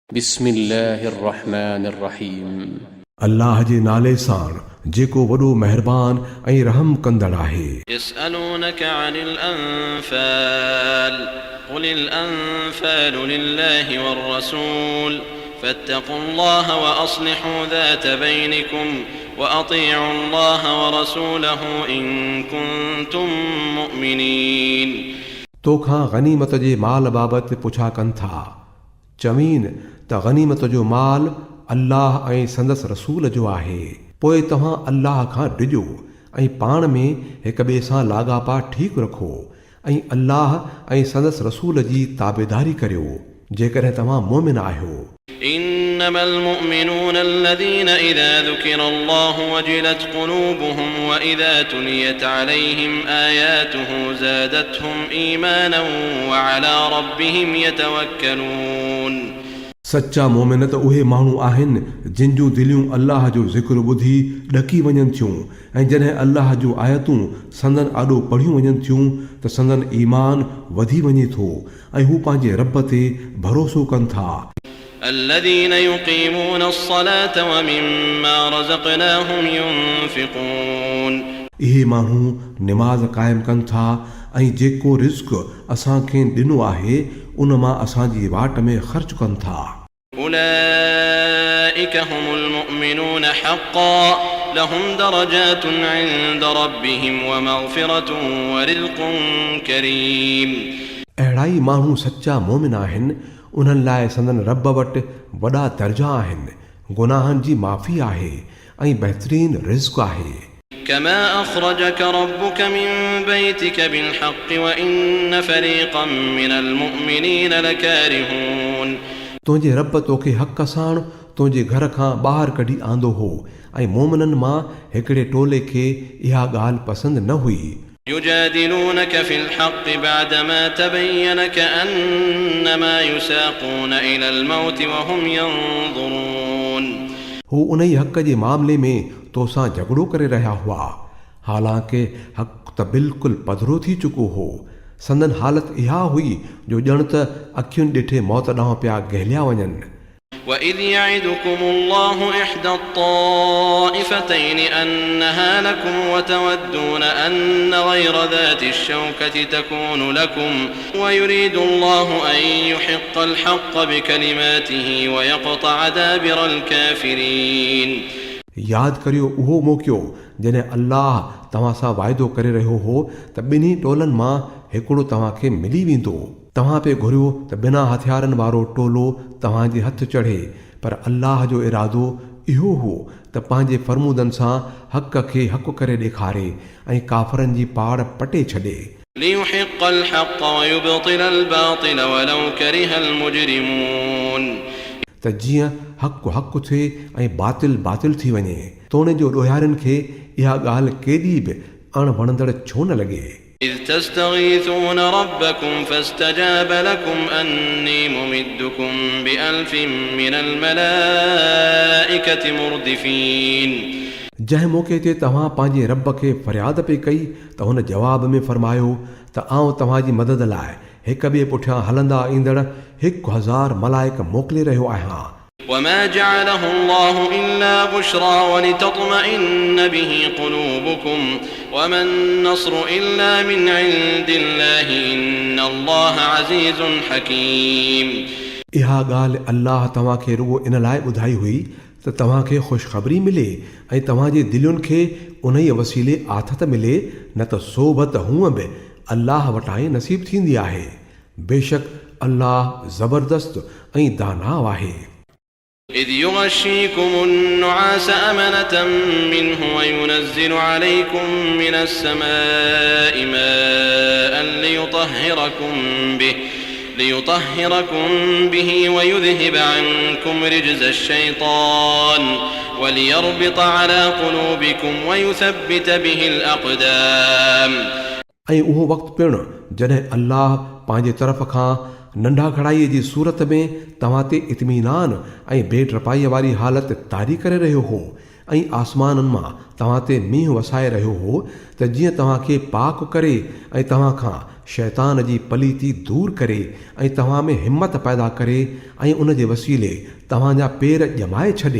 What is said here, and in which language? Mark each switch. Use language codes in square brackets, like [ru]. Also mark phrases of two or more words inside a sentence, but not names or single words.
[ar] بسم الله الرحمن الرحيم. [sd] अल्लाह जे नाले सां जेको वॾो महिरबान ऐं रहम कंदड़ आहे। [ar] يسألونك عن الأنفال قل الأنفال لله والرسول فاتقوا الله وأصلحوا ذات بينكم وأطيعوا الله ورسوله إن كنتم مؤمنين. [sd] तोखां गनीमत जे माल बाबति पुछा कनि था, चवीन त गनीमत जो माल अल्लाह ऐं संदसि रसूल जो आहे। पोइ तव्हां अल्लाह खां डिॼो ऐं पाण में हिक ॿिए सां लाॻापा ठीकु रखो ऐं अल्लाह ऐं संदसि रसूल जी ताबेदारी करियो जेकॾहिं तव्हां मोमिन आहियो। [ar] إنما المؤمنون الذين إذا ذكر الله وجلت قلوبهم وإذا تليت عليهم آياته زادتهم إيمانا وعلى ربهم يتوكلون. [sd] सच्चा मोमिन त उहे माण्हू आहिनि जिन जूं दिलियूं अल्लाह जो ज़िक्र ॿुधी ॾकी वञनि थियूं ऐं जॾहिं अल्लाह जूं आयतूं संदन आॾो पढ़ियूं वञनि थियूं त संदन ईमान वधी वञे थो ऐं हू पंहिंजे रब ते भरोसो कनि था। [ar] الذين يقيمون الصلاة ومما رزقناهم ينفقون। [sd] इहे माण्हू निमाज़ क़ाइमु कनि था ऐं जेको रिज़्क़ असांखे ॾिनो आहे उन मां असांजी वाट में ख़र्च कनि था। [ar] أولئك هم المؤمنون حقا لهم درجات عند ربهم ومغفرة ورزق كريم। [sd] अहिड़ा ई माण्हू सच्चा मोमिन आहिनि, उन्हनि लाइ संदन रब वटि वॾा दर्जा आहिनि, गुनाहनि जी माफ़ी आहे ऐं बहितरीन रिज़्क़ आहे। [ar] كما أخرجك ربك من بيتك بالحق وإن فريقا من المؤمنين لكارهون। [sd] तुंहिंजे रब तोखे हक़ सां तुंहिंजे घर खां ॿाहिरि कढी आंदो हो ऐं मोमिननि मां हिकिड़े टोले खे इहा ॻाल्हि पसंदि न हुई। [ar] يجادلونك في الحق بعدما تبين كأنما يساقون إلى الموت وهم ينظرون। [sd] हू उन ई हक़ जे मामले में तोसां झगड़ो करे रहिया हुआ, हालांकि हक़ त बिल्कुलु पधिरो थी चुको हो। संदन हालत इहा हुई जो ॼण त अखियुनि ॾिठे मौत ॾांहुं पिया गहलिया वञनि। [ar] وَإِذْ يَعِدُكُمُ اللَّهُ إِحْدَى الطَّائِفَتَيْنِ أَنَّهَا لَكُمْ وَتَوَدُّونَ أَنَّ غَيْرَ ذَاتِ الشَّوْكَةِ تَكُونُ لَكُمْ وَيُرِيدُ اللَّهُ أَن يُحِقَّ الْحَقَّ بِكَلِمَاتِهِ وَيَقْطَعَ دَابِرَ الْكَافِرِينَ। [sd] यादि करियो उहो मौक़ियो जॾहिं अल्लाह तव्हां सां वाइदो करे रहियो हो त ॿिन्ही टोलनि मां हिकिड़ो तव्हांखे मिली वेंदो। तव्हां पे घुरियो त बिना हथियारनि वारो टोलो तव्हांजे हथ चढ़े, पर अल्लाह जो इरादो इहो हो त पंहिंजे फरमूदनि सां हक़ खे हक़ करे ॾेखारे ऐं काफ़रनि जी पाड़ पटे छॾे। [ar] لِيُحِقَّ الْحَقَّ وَيُبْطِلَ الْبَاطِلَ وَلَوْ كَرِهَ الْمُجْرِمُونَ। [sd] त जीअं हक़ हक़ थिए ऐं बातिल बातिल थी वञे, तोणे जो ॾोहारियुनि खे इहा ॻाल्हि केॾी बि अणवणंदड़ छो न लॻे। [ar] إذ تستغيثون ربكم فاستجاب لكم أني ممدكم بألف من الملائكة مردفين। [sd] जंहिं मौक़े ते तव्हां पंहिंजे रब खे फरियाद पे कई त हुन जवाब में फरमायो त आउं तव्हांजी मदद लाइ हिक ॿिए पुठियां हलंदा ईंदड़ 1000 मलाइक मोकिले रहियो आहियां। [ar] وما جعله الله إلا بشرى ولتطمئن به قلوبكم وما النصر إلا من عند الله إن الله عزيز حكيم। [sd] इहा ॻाल्हि अल्लाह तव्हांखे रुॻो इन लाइ ॿुधाई हुई त तव्हांखे ख़ुशख़बरी मिले ऐं तव्हांजे दिलयुनि खे उन ई वसीले आथत मिले, न त सोभत हूअं बि अल्लाह वटां ई नसीब थींदी आहे। बेशक अल्लाह ज़बरदस्त ऐं दाना आहे। [ar] إذ يغشيكم النعاس أمنة منه وينزل عليكم من السماء ماء ليطهركم به ويذهب عنكم رجز الشيطان وليربط على قلوبكم ويثبت به الأقدام। [sd] ऐं उहो वक़्तु पिणु जॾहिं अल्लाह पंहिंजे तरफ़ खां नंढा खड़ाईअ जी सूरत में तव्हां ते इत्मीनान ऐं बेटरपाईअ वारी हालत तारी करे रहियो हो ऐं आसमाननि मां तव्हां ते मींहुं वसाए रहियो हो त जीअं तव्हांखे पाक करे ऐं तव्हां खां शैतान जी पलीती दूर करे ऐं तव्हां में हिम्मत पैदा करे ऐं उन जे वसीले तव्हांजा पेर ॼमाए छॾे।